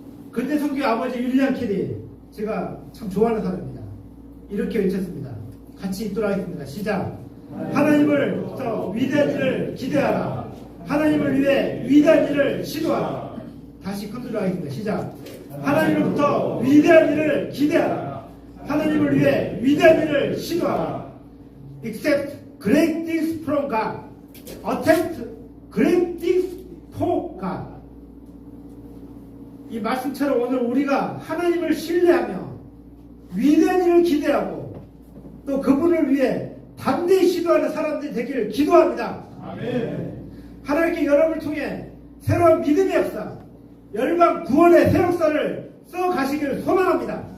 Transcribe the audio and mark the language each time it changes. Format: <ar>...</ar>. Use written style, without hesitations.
<ko>근대 선교 아버지 윌리엄 캐리, 제가 참 좋아하는 사람입니다. 이렇게 외쳤습니다. 같이 읽도록 하겠습니다. 시작. 하나님을 더 위대한 일을 기대하라. 하나님을 위해 위대한 일을 시도하라. 다시 큰소리로 하겠습니다. 시작. 하나님으로부터 위대한 일을 기대하라. 하나님을 위해 위대한 일을 시도하라.</ko> <en>Accept great things from God. Attempt great things for God.</en> <ko>이 말씀처럼 오늘 우리가 하나님을 신뢰하며 위대한 일을 기대하고 또 그분을 위해 담대히 시도하는 사람들이 되기를 기도합니다. 아멘. 하나님께 여러분을 통해 새로운 믿음의 역사, 열방 구원의 새 역사를 써가시기를 소망합니다.</ko>